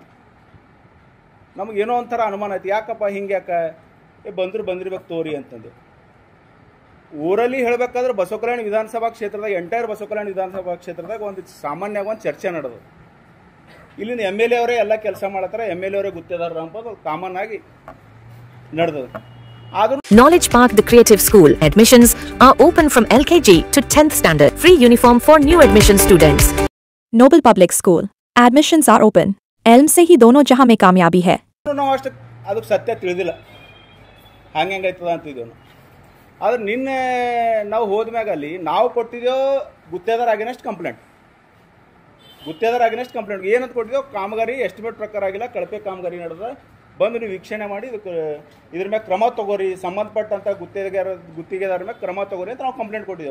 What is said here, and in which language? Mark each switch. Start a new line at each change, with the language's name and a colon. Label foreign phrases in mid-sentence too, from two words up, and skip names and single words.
Kannada: ನಮಗೇನೋ ಒಂಥರ ಅನುಮಾನ ಆಯ್ತು, ಯಾಕಪ್ಪ ಹಿಂಗೆ ಯಾಕೆ ಬಂದಿರ್ಬೇಕು ತೋರಿ ಅಂತಂದು. ಊರಲ್ಲಿ ಹೇಳಬೇಕಾದ್ರೆ ಬಸವಕಲ್ಯಾಣ ವಿಧಾನಸಭಾ ಕ್ಷೇತ್ರದಾಗ, ಎಂಟೈರ್ ಬಸವಕಲ್ಯಾಣ ವಿಧಾನಸಭಾ ಕ್ಷೇತ್ರದಾಗ ಒಂದು ಸಾಮಾನ್ಯವಾಗಿ ಒಂದು ಚರ್ಚೆ ನಡೆದು, ಇಲ್ಲಿಂದ MLA ಅವರೇ ಎಲ್ಲ ಕೆಲಸ ಮಾಡತ್ತಾರೆ, MLA ಅವರೇ ಗುತ್ತೇದಾರರು ಅಂಬೋದು ಕಾಮನ್ ಆಗಿ ನಡೆದದು.
English: Knowledge Park, the creative school. Admissions are open from LKG to 10th standard. Free uniform for new admission students.
Hindi: Noble Public School.
English: Admissions are open.
Hindi: Elm से ही दोनों जहां में कामयाबी है.
Kannada: ನಾವು ಅಷ್ಟು ಅದಕ್ಕೆ ಸತ್ಯ ತಿಳಿದಿಲ್ಲ, ಹಂಗೈತದ ಅಂತಿದ್ದೇವೆ. ಆದ್ರೆ ನಿನ್ನೆ ನಾವು ಹೋದ್ಮ್ಯಾಗ ಅಲ್ಲಿ ನಾವು ಕೊಟ್ಟಿದ್ದೇವೆ ಗುತ್ತೇದಾರ ಆಗಿನಷ್ಟು ಕಂಪ್ಲೇಂಟ್. ಏನಂತ ಕೊಟ್ಟಿದ್ದೇವೆ, ಕಾಮಗಾರಿ ಎಸ್ಟಿಮೇಟ್ ಪ್ರಕಾರ ಆಗಿಲ್ಲ, ಕಳಪೆ ಕಾಮಗಾರಿ ನಡೆದ, ಬಂದು ನೀವು ವೀಕ್ಷಣೆ ಮಾಡಿ ಇದ್ರ ಮೇಲೆ ಕ್ರಮ ತಗೋರಿ, ಸಂಬಂಧಪಟ್ಟಂಥ ಗುತ್ತಿಗೆದಾರ ಮೇಲೆ ಕ್ರಮ ತಗೋರಿ ಅಂತ ನಾವು ಕಂಪ್ಲೇಂಟ್ ಕೊಟ್ಟಿದ್ದೆವು.